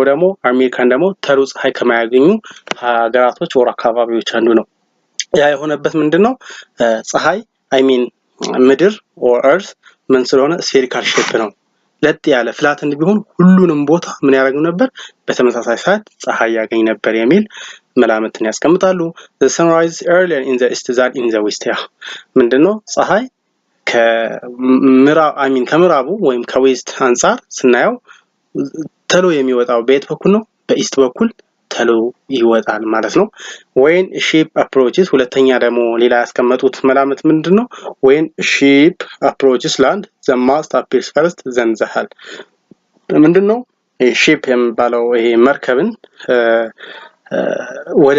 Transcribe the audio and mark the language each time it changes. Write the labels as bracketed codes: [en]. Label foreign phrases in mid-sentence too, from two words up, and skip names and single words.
[am] ደግሞ አሜሪካን ደግሞ ተሎ ፀሐይ ከማያገኙ ሀገራቶች ወር አካባቢዎች አንዱ ነው። ያ የሆነበት ምንድነው ፀሐይ ምድር [en] or earth [am] ምን ስለሆነ [en] spherical shape [am] ነው ለጥ ያለ ፍላት ቢሆን ሁሉንም ቦታ ምን ያደርጉ ነበር በተመሳሳይ ሰዓት ፀሐይ ያገኝ ነበር የሚል መላምትን ያስቀምጣሉ። [en] the sunrise earlier in the east than in the west [am] ምንድነው ፀሐይ ከምዕራቡ ወይም ከዌስት አንፃር ስናየው ተሎ የሚወጣው በየት በኩል ነው በኢስት በኩል ተሎ ይወጣል ማለት ነው። [en] when sheep approaches [am] ሁለተኛ ደግሞ ሌላ ያስቀመጡት መላምት ምንድነው [en] when sheep approaches land the mast appears first then the hull [am] ምንድነው ሺፕ የሚባለው ይሄ መርከብን ወደ